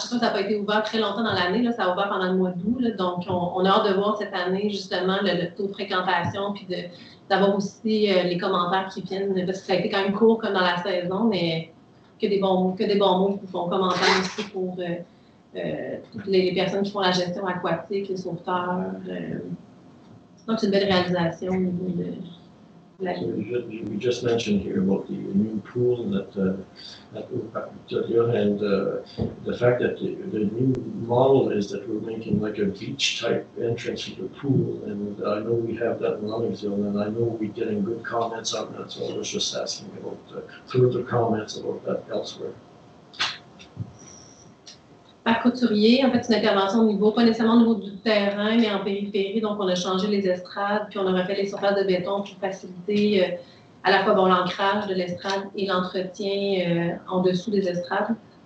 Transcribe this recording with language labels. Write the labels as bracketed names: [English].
[French] Ça n'a pas été ouvert très longtemps dans l'année, ça a ouvert pendant le mois d'août. Donc, on a hâte de voir cette année, justement, le taux de fréquentation, puis d'avoir aussi les commentaires qui viennent, parce que ça a été quand même court comme dans la saison, mais que des bons mots qui font commentaires aussi pour toutes les personnes qui font la gestion aquatique, les sauveteurs. Donc, c'est une belle réalisation au niveau de la [English] So we just mentioned here about the new pool at Victoria, and the fact that the new model is that we're making like a beach type entrance to the pool, and I know we have that in Runningsville, and I know we're getting good comments on that, so I was just asking about further comments about that elsewhere. [French] Parc Couturier, en fait, c'est une intervention au niveau, pas nécessairement au niveau du terrain, mais en périphérie. Donc, on a changé les estrades, puis on a refait les surfaces de béton pour faciliter à la fois l'ancrage de l'estrade et l'entretien en dessous des estrades.